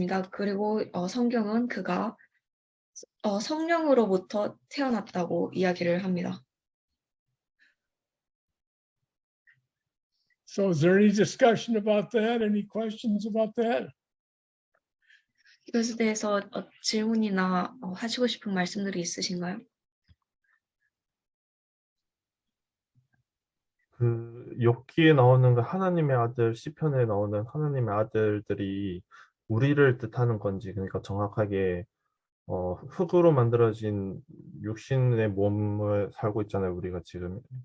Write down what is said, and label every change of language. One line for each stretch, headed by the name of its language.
Korean: 그리고 성경은 그가 성령으로부터 태어났다고 이야기를 합니다.
English: So is there any discussion about that? Any questions about that?
Korean: 이것에 대해서 질문이나 하시고 싶은 말씀들이 있으신가요? 그 욥기에 나오는 그 하나님의 아들, 시편에 나오는 하나님의 아들들이 우리를 뜻하는 건지, 그러니까 정확하게 흙으로 만들어진 육신의 몸을 살고 있잖아요, 우리가 지금.